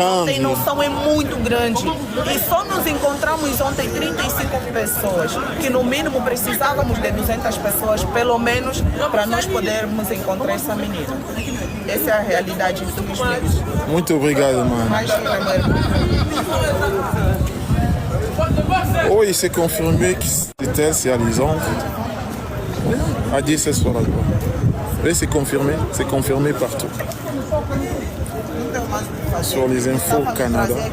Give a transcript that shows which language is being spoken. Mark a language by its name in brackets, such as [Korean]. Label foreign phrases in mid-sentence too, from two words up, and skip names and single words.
[Portuguese] Não tem noção, é muito grande. E só nos encontramos ontem 35 pessoas, que no mínimo precisávamos de 200 pessoas, pelo menos, para nós podermos encontrar essa menina. Essa é a realidade, infelizmente. Muito obrigado, mano. [French] Oui, c'est confirmé que c'était c'est Alizonde. A dit ce soir. Oui, c'est confirmé partout. Sur les infos Canada.